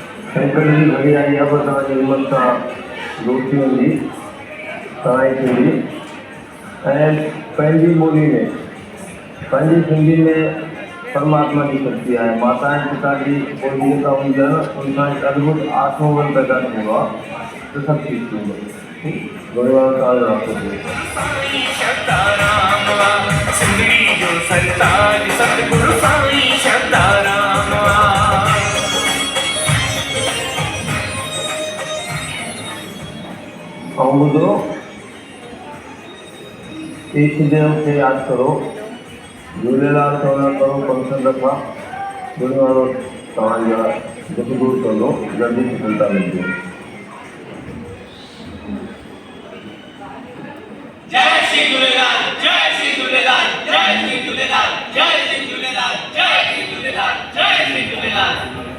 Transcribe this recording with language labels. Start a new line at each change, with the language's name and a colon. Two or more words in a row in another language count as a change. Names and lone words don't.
Sindhi: शंकर जी घड़ी आई अब तव्हांजी हिम्मत सां दोस्ती हूंदी तव्हांजी थींदी ऐं पंहिंजी ॿोली में पंहिंजी सिंधी में
Hindi: परमात्मा की शक्ति है।
Sindhi: माता ऐं पिता जी ॿोली जेका हूंदी आहे न उन सां हिकु अद्भुत आत्मबल पैदा थींदो आहे त सभु ठीकु थींदो। भॻवान तव्हांजो रास्तो थिए। ऐं ॿुधो ईष्ट देव खे यादि करो, झूलेलाल चवंदा करो फंक्शन रखा, गुरू वारो तव्हांजा दुख दूर कंदो, जल्दी सफलता मिलंदी। जय श्री झूलेलाल, जय श्री झूलेलाल, जय श्री झूलेलाल, जय श्री झूलेलाल, जय श्री झूलेलाल, जय श्री झूलेलाल।